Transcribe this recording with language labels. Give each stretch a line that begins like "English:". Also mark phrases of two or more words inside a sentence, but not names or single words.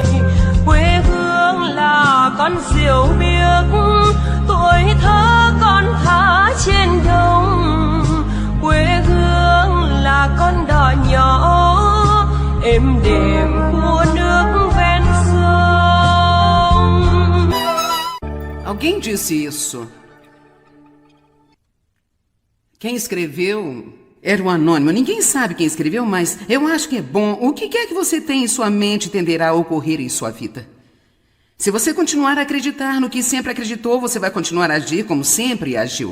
Vietnamese: Quê hương là con diều biếc, tuổi thơ con thả trên đồng. Quê hương là con đò nhỏ êm đềm của nước ven sông.
Portuguese: Alguém disse isso. Quem escreveu era um anônimo. Ninguém sabe quem escreveu, mas eu acho que é bom. O que quer que você tem em sua mente tenderá a ocorrer em sua vida. Se você continuar a acreditar no que sempre acreditou, você vai continuar a agir como sempre agiu.